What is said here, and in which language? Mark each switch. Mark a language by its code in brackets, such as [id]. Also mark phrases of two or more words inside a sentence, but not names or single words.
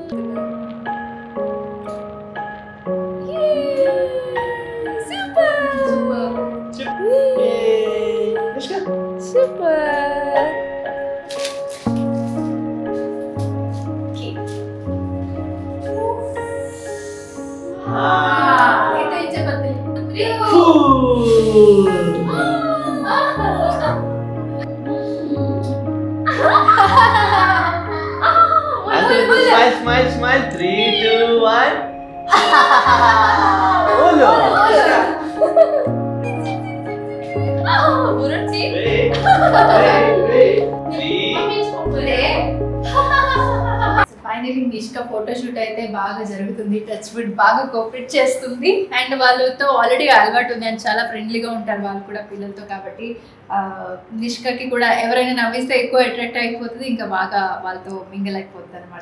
[en] Yay! Super! Yay! Super! Okay. [tl] Ito yung jabat. [en] Smile. [tl] 3, 2, 1. Ulo. Burunti. [te] ఫైనలీ నిష్క ఫోటోషూట్ అయితే బాగా జరుగుతుంది. [en] touch wood [te] బాగా కోఆపరేట్ చేస్తుంది అండ్ వాళ్ళతో ఆల్రెడీ అలవాటు ఉంది అండ్ చాలా ఫ్రెండ్లీగా ఉంటారు వాళ్ళు కూడా పిల్లలతో. కాబట్టి నిష్కకి కూడా ఎవరైనా నవ్విస్తే ఎక్కువ అట్రాక్ట్ అయిపోతుంది, ఇంకా బాగా వాళ్ళతో మింగిల్ అయిపోతుంది అనమాట.